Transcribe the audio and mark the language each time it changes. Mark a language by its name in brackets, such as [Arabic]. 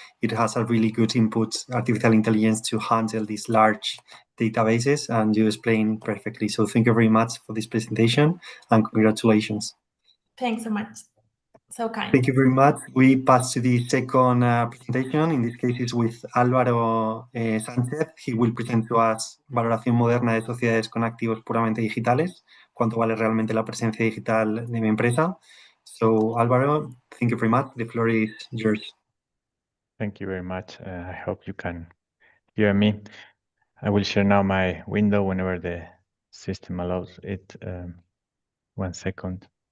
[English] It has a really good input, artificial intelligence, to handle these large databases, and you explained perfectly. So thank you very much for this presentation, and congratulations. Thanks so much. So kind. Thank you very much. We pass to the second presentation. In this case, it's with Álvaro Sánchez. He will present to us [Spanish] Valoración moderna de sociedades con activos puramente digitales. ¿Cuánto vale realmente la presencia digital de mi empresa? [English] So, Álvaro, thank you very much. The floor is yours. Thank you very much. I hope you can hear me. I will share now my window whenever the system allows it. 1 second.